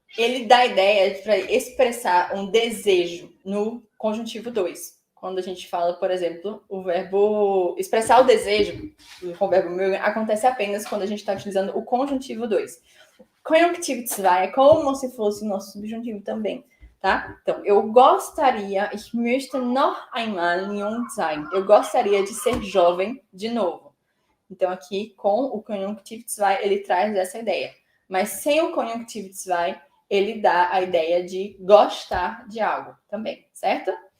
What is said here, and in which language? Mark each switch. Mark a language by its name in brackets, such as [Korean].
[Portuguese] Ele dá a ideia para expressar um desejo no conjuntivo 2. Quando a gente fala, por exemplo, o verbo expressar o desejo com o verbo mögen acontece apenas quando a gente está utilizando o conjuntivo 2. Conjuntivo 2 é como se fosse o nosso subjuntivo também, tá? Então, eu gostaria, [German] ich möchte noch einmal jung sein. [Portuguese] Eu gostaria de ser jovem de novo. Então, aqui, com o conjuntivo 2, ele traz essa ideia. Mas sem o conjuntivo 2, ele dá a ideia de gostar de algo também, certo?